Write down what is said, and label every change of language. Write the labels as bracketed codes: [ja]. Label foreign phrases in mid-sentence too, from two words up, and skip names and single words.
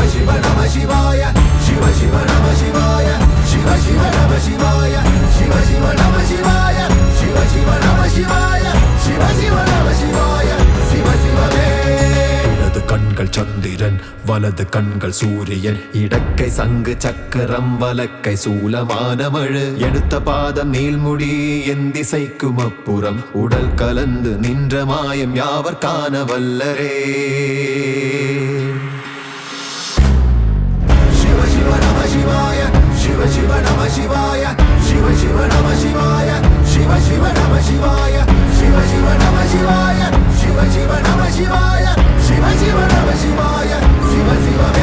[sa] शिव नम शिवाय, शिव शिव नम शिवाय, शिव शिव नम शिवाय, शिव शिव नम शिवाय, शिव शिव नम शिवाय, शिव शिव नम शिवाय, शिव शिव वे. [ta] இடது கண்கள் சந்திரன், வலது கண்கள் சூரியன், இடக்கை சங்கு சக்கரம், வலக்கை சூலமானமழு, எடுத்த பாதம் நீள்முடி, என் திசைக்கும் அப்புறம், உடல் கலந்து நின்ற மாயம் யாவர் காண வல்லரே. [sa] शिव शिव नम शिवाय, शिव शिव नम शिवाय, शिव शिव नम शिवाय, शिव शिव नम शिवाय, शिव शिव नम शिवाय, शिव शिव नम शिवाय, शिव शिव नम शिवाय, शिव शिव वे.